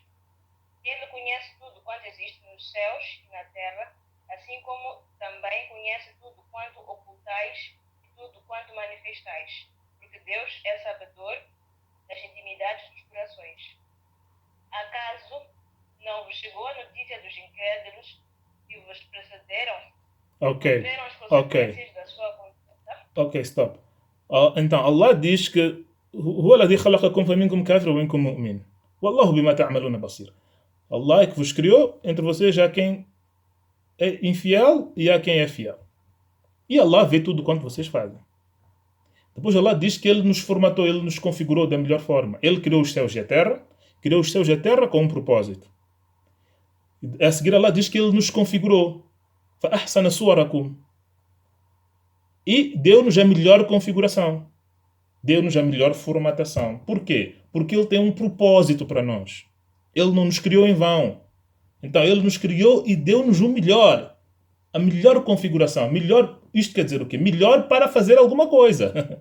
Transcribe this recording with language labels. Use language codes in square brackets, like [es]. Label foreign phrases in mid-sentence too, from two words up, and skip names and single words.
[pt] Ele conhece tudo quanto existe nos céus e na terra, assim como também conhece tudo quanto ocultais e tudo quanto manifestais, porque Deus é sabedor das intimidades dos corações. Acaso não vos chegou a notícia dos incrédulos que vos precederam? Ok. Viveram as consequências da sua conduta? [en] Ok, stop. [pt] Então, Allah diz que [ar] هو الذي خلقكم فمنكم كافر ومنكم مؤمن والله بما تعملون بصير. [pt] Allah é que vos criou, entre vocês há quem é infiel e há quem é fiel. E Allah vê tudo quanto vocês fazem. Depois Allah diz que Ele nos formatou, Ele nos configurou da melhor forma. Ele criou os céus e a terra, criou os céus e a terra com um propósito. A seguir Allah diz que Ele nos configurou. [ar] فَأَحْسَنَ صُوَرَكُمْ. [pt] E deu-nos a melhor configuração. Deu-nos a melhor formatação. Por quê? Porque Ele tem um propósito para nós. Ele não nos criou em vão. Então Ele nos criou e deu-nos o melhor. A melhor configuração. Melhor, isto quer dizer o quê? Melhor para fazer alguma coisa.